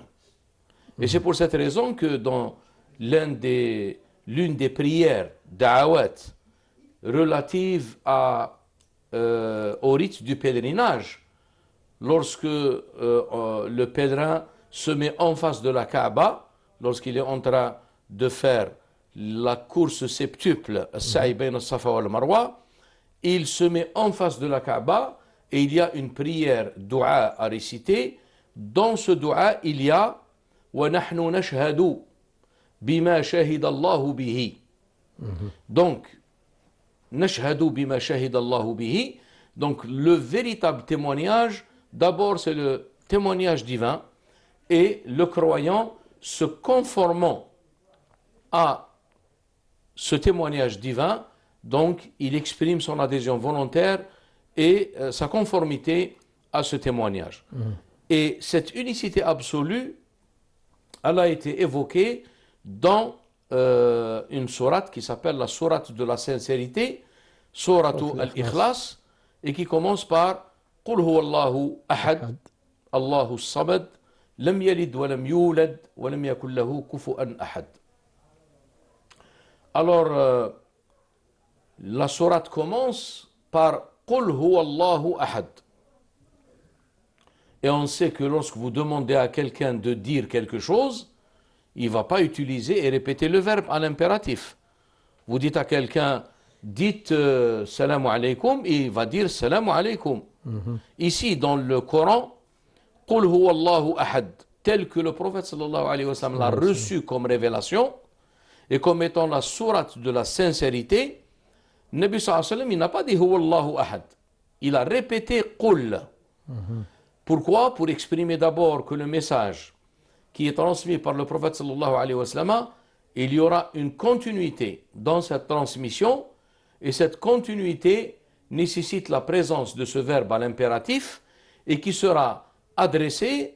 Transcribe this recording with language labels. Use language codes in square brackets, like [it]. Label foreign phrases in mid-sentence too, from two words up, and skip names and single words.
[fr] Et c'est pour cette raison que dans l'une des prières da'awat relatives au rite du pèlerinage, lorsque le pèlerin se met en face de la Kaaba, lorsqu'il est en train de faire la course septuple, [ar] سعي بين الصفا والمروة, [fr] il se met en face de la Kaaba et il y a une prière dua à réciter. Dans ce dua, il y a [ar] ونحن نشهد بما شهد الله به. [fr] Donc, [ar] نشهد بما شهد الله به. [fr] Donc, le véritable témoignage, d'abord, c'est le témoignage divin et le croyant se conformant à ce témoignage divin, donc il exprime son adhésion volontaire et sa conformité à ce témoignage. Et cette unicité absolue, elle a été évoquée dans une sourate qui s'appelle la sourate de la sincérité, sourate al-Ikhlas, et qui commence par [ar] قل هو الله أحد الله الصمد لم يلد ولم يولد ولم يكن له كفوا أحد. [fr] Alors, la sourate commence par [ar] قل هو الله أحد. [fr] Et on sait que lorsque vous demandez à quelqu'un de dire quelque chose, il ne va pas utiliser et répéter le verbe à l'impératif. Vous dites à quelqu'un, dites [ar] سلام عليكم, [fr] et il va dire [ar] سلام عليكم. [fr] Ici, dans le Coran, [ar] قل هو الله أحد, [fr] tel que le prophète [ar] صلى الله عليه وسلم [fr] l'a reçu comme révélation, et comme étant la sourate de la sincérité, Nabi [ar] صلى الله عليه وسلم, [fr] il n'a pas dit [ar] هو الله أحد. [fr] Il a répété Qul. Pourquoi? Pour exprimer d'abord que le message qui est transmis par le prophète [ar] صلى الله عليه وسلم, [fr] il y aura une continuité dans cette transmission, et cette continuité nécessite la présence de ce verbe à l'impératif et qui sera adressé